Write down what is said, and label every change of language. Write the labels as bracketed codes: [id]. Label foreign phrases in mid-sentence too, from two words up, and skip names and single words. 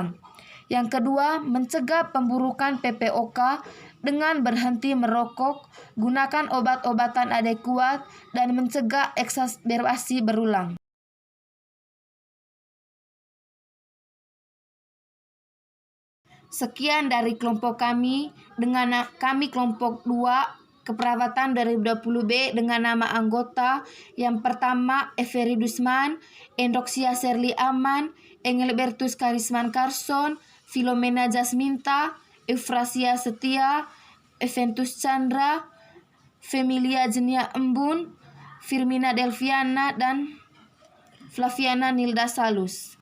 [id] Yang kedua, mencegah pemburukan PPOK dengan berhenti merokok, gunakan obat-obatan adekuat, dan mencegah eksagerasi berulang. Sekian dari kelompok kami dengan kami kelompok 2 keperawatan 2020B dengan nama anggota yang pertama Every Dusman, Endoksia Serli Aman, Engelbertus Karisman Carson, Filomena Jasminta, Eufrasia Setia, Eventus Chandra, Femilia Jenia Embun, Firmina Delviana, dan Flaviana Nilda Salus.